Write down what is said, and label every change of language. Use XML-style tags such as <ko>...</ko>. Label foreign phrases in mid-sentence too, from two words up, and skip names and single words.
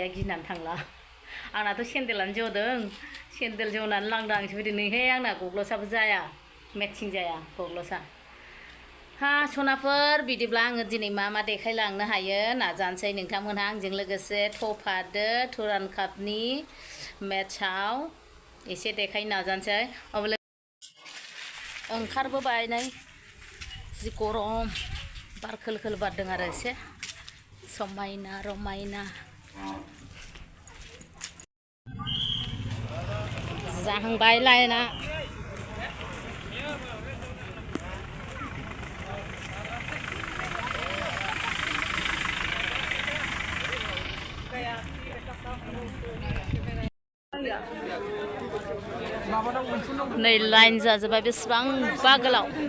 <brx>गिनानै थांला आंनाथ' सेन्देलानो जदों सेन्देल जनानै लांदांसो फैदों नैहाय आंना गग्लसाबो जाया मेटचिं जाया गग्लसा हा सनाफोर बिदिब्ला आङो दिनै मा मा देखायलांनो हायो नाजानोसै नोंथांमोनहा आंजों लोगोसे थफादो तुरान कापनि मेटचाव एसे देखायनो नाजानोसै अब्ला ओंखारबोबाय नै जि गरम बार खोल खोल बारदों आरो एसे समायना रमायना जाहांबाय लाइना नै लाइन जाजोब्बाय बेसेबांबा गोलाव</brx>